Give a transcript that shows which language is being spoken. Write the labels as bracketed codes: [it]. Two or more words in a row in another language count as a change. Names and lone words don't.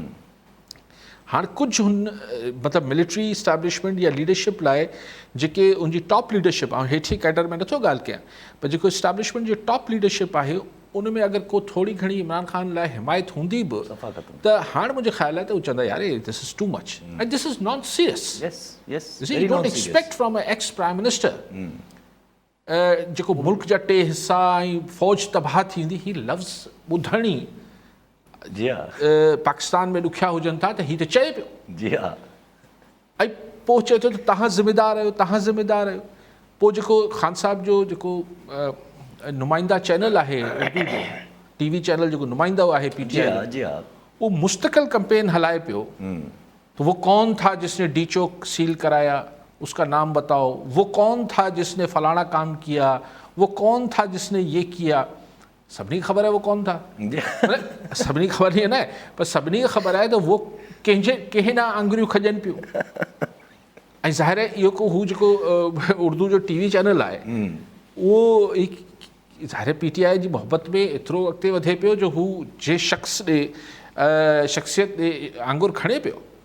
[sd] हाणे कुझु हुन मतिलबु [en] military establishment [sd] या लीडरशिप लाइ जेके उनजी [en] top leadership, [sd] ऐं हेठि कैडर में नथो ॻाल्हि कयां, पर जेको इस्टेब्लिशमेंट जो [en] top leadership [sd] आहे उन में अगरि को थोरी घणी इमरान ख़ान लाइ हिमायत हूंदी बि त हाणे मुंहिंजो ख़्यालु आहे त हू चवंदा यार [en] this is too much and this is not serious. you don't expect from a ex prime minister [sd] जेको मुल्क जा 2 हिस्सा ऐं फ़ौज तबाह थी वेंदी, ही लफ़्ज़ ॿुधणी जी हा, पाकिस्तान में ॾुखिया हुजनि था त ही त चए पियो। जी हा, ऐं पोइ चए थो त तव्हां ज़िम्मेदार आहियो, तव्हां ज़िम्मेदार आहियो। पोइ जेको ख़ान साहब जो जेको नुमाइंदा चैनल आहे, उर्दू जो [en] TV channel [sd] जेको नुमाइंदा आहे PTI, जी हा, वो मुस्तकिल कैंपेन हलाए पियो। [ur] تو وہ کون تھا جس نے ڈی چوک سیل کرایا، اس کا نام بتاؤ. وہ کون تھا جس نے فلانا کام کیا، وہ کون تھا جس نے یہ کیا. سبھنی خبر ہے وہ کون تھا, [sd] सभिनी [ur] خبر نہیں ہے نا, [sd] पर सभिनी खे ख़बर आहे त वो कंहिं ना आंगुरियूं खॼनि पियूं। ऐं ज़ाहिर आहे इहो को हू जेको उर्दू जो [en] TV channel [sd] आहे उहो ज़ाहिर PTI जी मोहबत में एतिरो अॻिते वधे पियो जो हू जे शख़्स ॾे शख़्सियत ॾे आंगुर खणे पियो।